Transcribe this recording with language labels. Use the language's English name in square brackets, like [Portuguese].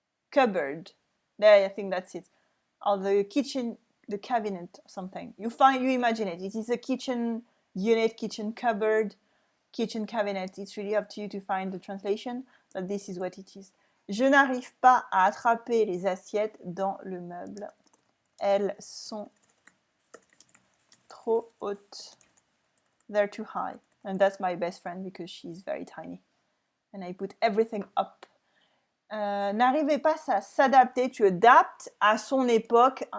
[English] Cupboard. There, I think that's it. Or the kitchen, the cabinet, or something. You imagine it. It is a kitchen unit, kitchen cupboard, kitchen cabinet. It's really up to you to find the translation, but this is what it is. [French] Je n'arrive pas à attraper les assiettes dans le meuble. Elles sont trop hautes. [English] They're too high. And that's my best friend because she's very tiny. And I put everything up. [French] N'arrivez pas à s'adapter, [English] to adapt [French] à son époque.